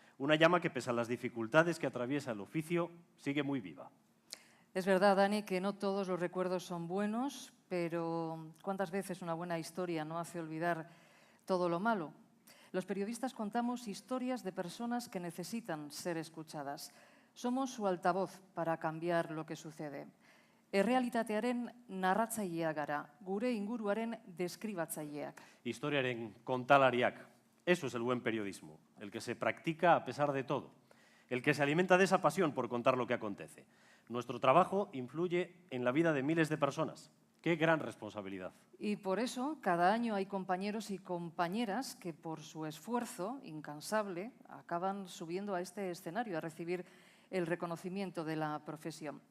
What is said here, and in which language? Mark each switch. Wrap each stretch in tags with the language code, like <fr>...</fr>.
<es>Una llama que, pese a las dificultades que atraviesa el oficio, sigue muy viva. Es verdad, Dani, que no todos los recuerdos son buenos, pero ¿cuántas veces una buena historia no hace olvidar todo lo malo? Los periodistas contamos historias de personas que necesitan ser escuchadas. Somos su altavoz para cambiar lo que sucede.</es> <eu>Errealitatearen narratzaileak gara, gure inguruaren deskribatzaileak. Historiaren kontalariak.</eu> <es>Eso es el buen periodismo, el que se practica a pesar de todo, el que se alimenta de esa pasión por contar lo que acontece. Nuestro trabajo influye en la vida de miles de personas. ¡Qué gran responsabilidad! Y por eso, cada año hay compañeros y compañeras que por su esfuerzo incansable acaban subiendo a este escenario a recibir el reconocimiento de la profesión.</es>